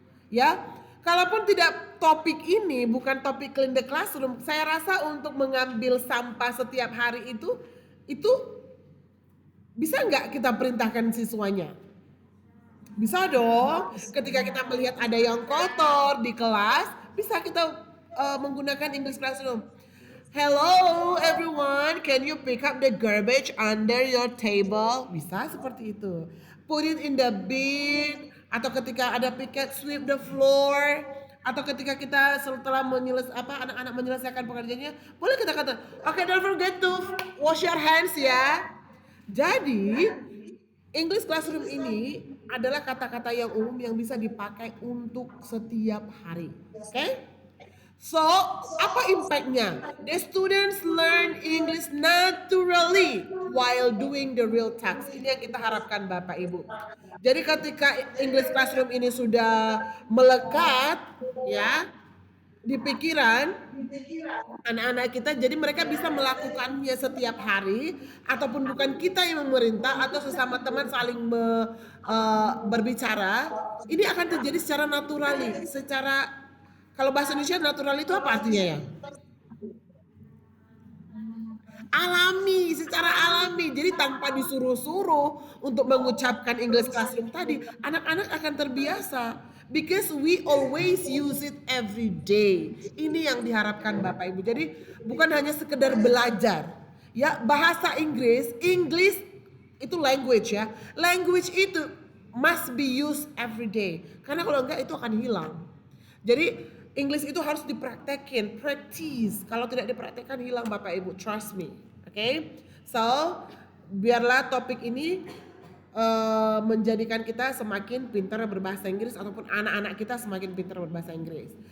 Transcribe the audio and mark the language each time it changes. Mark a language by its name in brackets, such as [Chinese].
[Indonesian] Ya, kalaupun tidak topik ini bukan topik clean the classroom, saya rasa untuk mengambil sampah setiap hari itu bisa nggak kita perintahkan siswanya? Bisa dong. Ketika kita melihat ada yang kotor di kelas, bisa kita menggunakan English classroom. [English] Hello everyone, can you pick up the garbage under your table? [Indonesian] Bisa seperti itu. [English] Put it in the bin. [Indonesian] Atau ketika ada piket, [English] sweep the floor. [Indonesian] Atau ketika kita setelah anak-anak menyelesaikan pekerjaannya, boleh kita kata, [English] okay, don't forget to wash your hands [Indonesian] ya. Jadi English classroom ini adalah kata-kata yang umum yang bisa dipakai untuk setiap hari. Oke? So, apa impactnya? [English] The students learn English naturally while doing the real tasks. [Indonesian] Ini yang kita harapkan Bapak Ibu. Jadi ketika English classroom ini sudah melekat ya di pikiran anak-anak kita, jadi mereka bisa melakukannya setiap hari, ataupun bukan kita yang memerintah atau sesama teman saling berbicara, ini akan terjadi secara naturali, kalau bahasa Indonesia natural itu apa artinya ya? Alami, secara alami. Jadi tanpa disuruh-suruh untuk mengucapkan English classroom tadi, anak-anak akan terbiasa. [English] Because we always use it every day. [Indonesian] Ini yang diharapkan Bapak Ibu. Jadi bukan hanya sekedar belajar. Ya, bahasa Inggris itu language ya. [English] Language itu must be used every day. [Indonesian] Karena kalau enggak itu akan hilang. Jadi English itu harus dipraktekin, practice. Kalau tidak dipraktekkan hilang Bapak Ibu, [English] trust me. Okay? [Indonesian] So, biarlah topik ini menjadikan kita semakin pintar berbahasa Inggris, ataupun anak-anak kita semakin pintar berbahasa Inggris.